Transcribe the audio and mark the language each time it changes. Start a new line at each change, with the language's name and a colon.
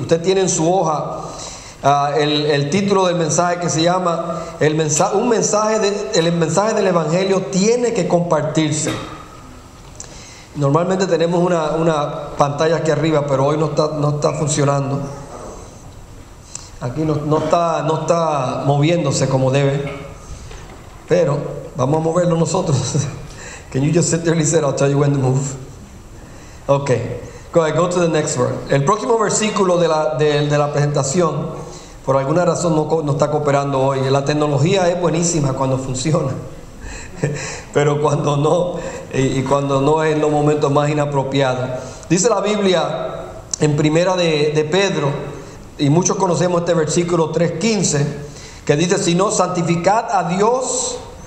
Spanish: Usted tiene en su hoja el título del mensaje, que se llama el mensaje del evangelio tiene que compartirse. Normalmente tenemos una pantalla aquí arriba, pero hoy no está funcionando. Aquí no está moviéndose como debe. Pero vamos a moverlo nosotros.
English: Can you just sit there, Lisa? I'll tell you when to move. Okay. Go ahead, go to the next word.
Spanish: El próximo versículo de la presentación, por alguna razón no está cooperando hoy. La tecnología es buenísima cuando funciona, pero cuando no, y cuando no es en los momentos más inapropiados. Dice la Biblia en primera de Pedro, y muchos conocemos este versículo 3:15, que dice: si no, santificad a Dios